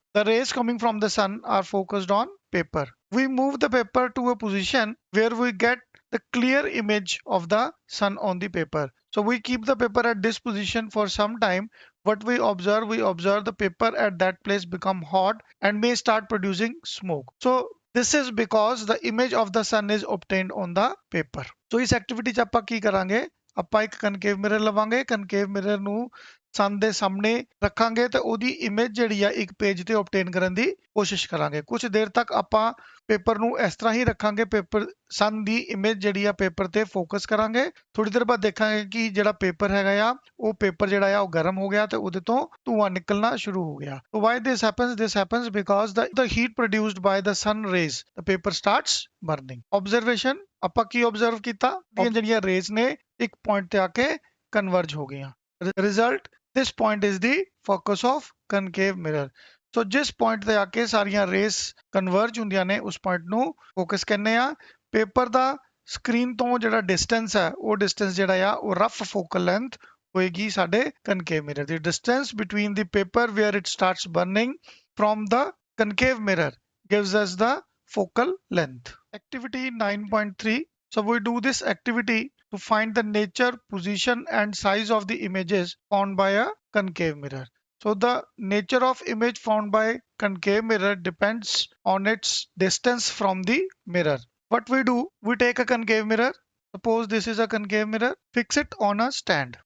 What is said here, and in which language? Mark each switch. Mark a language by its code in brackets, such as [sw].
[en] The rays coming from the sun are focused on paper. We move the paper to a position where we get the clear image of the sun on the paper. So we keep the paper at this position for some time. What we observe the paper at that place become hot and may start producing smoke. So this is because the image of the sun is obtained on the paper. [pa] So इस activity च ਆਪਾਂ ਕੀ ਕਰਾਂਗੇ? ਆਪਾਂ ਇੱਕ concave mirror ਲਵਾਂਗੇ। concave mirror ਨੂੰ sun ਦੇ ਸਾਹਮਣੇ ਰੱਖਾਂਗੇ ਤੇ ਉਹਦੀ ਇਮੇਜ ਜਿਹੜੀ ਆ ਇੱਕ ਪੇਜ ਤੇ obtain ਕਰਨ ਦੀ ਕੋਸ਼ਿਸ਼ ਕਰਾਂਗੇ। ਕੁਝ ਦੇਰ ਤੱਕ ਆਪਾਂ ਪੇਪਰ ਨੂੰ ਇਸ ਤਰ੍ਹਾਂ ਹੀ ਰੱਖਾਂਗੇ। ਪੇਪਰ sun ਦੀ ਇਮੇਜ ਜਿਹੜੀ ਆ ਪੇਪਰ ਤੇ ਫੋਕਸ ਕਰਾਂਗੇ। ਥੋੜੀ ਦੇਰ ਬਾਅਦ ਦੇਖਾਂਗੇ ਕਿ ਜਿਹੜਾ ਪੇਪਰ ਹੈਗਾ ਆ ਉਹ ਪੇਪਰ ਜਿਹੜਾ ਆ ਉਹ ਗਰਮ ਹੋ ਗਿਆ ਤੇ ਉਹਦੇ ਤੋਂ ਧੂਆਂ ਨਿਕਲਣਾ ਸ਼ੁਰੂ ਹੋ ਗਿਆ। [en] So why this happens? This happens because the heat produced by the sun rays, the paper starts burning. [pa] Observation, ਆਪਾਂ ਕੀ observe ਕੀਤਾ? ਇਹ ਜਿਹੜੀਆਂ ਰੇਜ਼ ਨੇ ਇੱਕ ਪੁਆਇੰਟ ਤੇ ਆ ਕੇ ਕਨਵਰਜ ਹੋ ਗਈਆਂ। [en] Result, this point is the focus of concave mirror. [pa] ਸੋ ਜਿਸ ਪੁਆਇੰਟ ਤੇ ਆ ਕੇ ਸਾਰੀਆਂ ਰੇਸ ਕਨਵਰਜ ਹੁੰਦੀਆਂ ਨੇ ਉਸ ਪੁਆਇੰਟ ਨੂੰ ਫੋਕਸ ਕਹਿੰਦੇ ਆ। ਪੇਪਰ ਦਾ ਸਕਰੀਨ ਤੋਂ ਜਿਹੜਾ ਡਿਸਟੈਂਸ ਹੈ ਉਹ ਡਿਸਟੈਂਸ ਜਿਹੜਾ ਆ ਉਹ ਰਫ ਫੋਕਲ ਲੈਂਥ ਹੋਏਗੀ ਸਾਡੇ ਕਨਕੇਵ mirror ਦੀ। [en] Distance between the paper where it starts burning from the concave mirror gives us the focal length. Activity 9.3. So we do this activity to find the nature, position and size of the images found by a concave mirror. So the nature of image found by concave mirror depends on its distance from the mirror. What we do, we take a concave mirror. Suppose this is a concave mirror, fix it on a stand.